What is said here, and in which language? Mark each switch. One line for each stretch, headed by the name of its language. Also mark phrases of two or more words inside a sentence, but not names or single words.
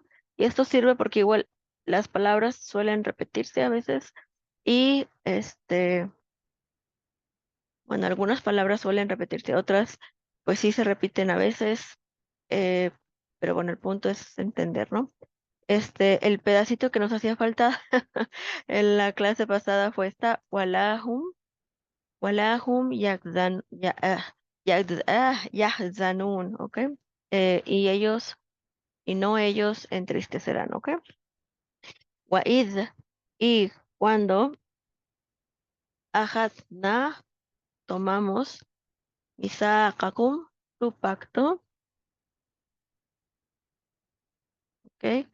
Spanish: Y esto sirve porque igual las palabras suelen repetirse a veces y, bueno, algunas palabras suelen repetirse, otras, pues sí se repiten a veces, eh, pero bueno, el punto es entender, ¿no? El pedacito que nos hacía falta en la clase pasada fue esta, walahum.
Arabic: ولا هم يحزنون,
Spanish: ¿ok? Y ellos, y no ellos entristecerán, ¿ok? Wa'id, y cuando ajadna, tomamos, misaqakum, tu pacto, ¿ok?